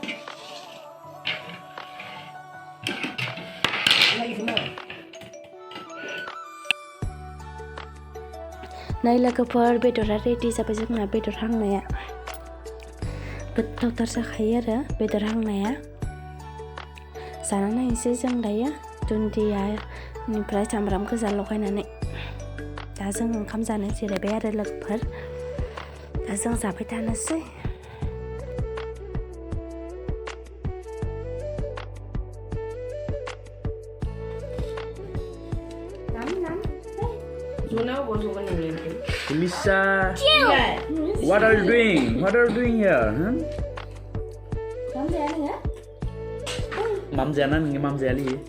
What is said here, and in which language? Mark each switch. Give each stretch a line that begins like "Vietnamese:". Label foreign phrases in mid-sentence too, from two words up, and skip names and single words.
Bodo: नै लोगोफोर बेदरा रेडि जाबाय जोंना बेदर हांनाया गोथावथार जाखायो आरो बेदर हांनाया जाना नायनोसै जों दायो दुन्दियानिफ्राय सामब्राम गोजा लगायनानै दा जों ओंखाम जानो जिरायबाय आरो लोगोफोर दा जों जाबाय थानोसै
English: Lisa, what are you doing? What are you doing here? Huh? Mam Jana nih, Mam Jali.